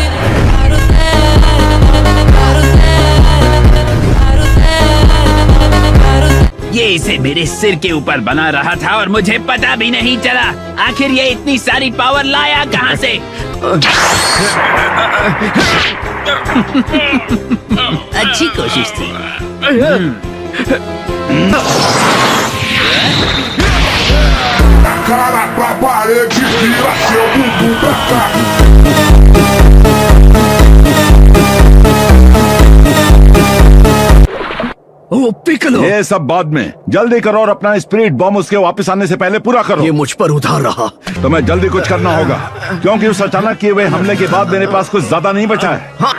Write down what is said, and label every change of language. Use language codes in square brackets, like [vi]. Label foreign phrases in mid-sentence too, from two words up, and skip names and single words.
[hi] ये इसे मेरे सिर के ऊपर बना रहा था और मुझे पता भी नहीं चला। आखिर ये इतनी सारी पावर लाया कहाँ से? अच्छी कोशिश थी। [pt] Cara pra parede, vira seu bumbum pra cá. [hi] ओ पिकलो, ये सब बाद में, जल्दी करो और अपना [en] spirit bomb [hi] उसके वापस आने से पहले पूरा करो। ये मुझ पर उधार रहा। तो मैं जल्दी कुछ करना होगा, क्योंकि उस अचानक किए हुए हमले के बाद मेरे पास कुछ ज्यादा नहीं बचा है।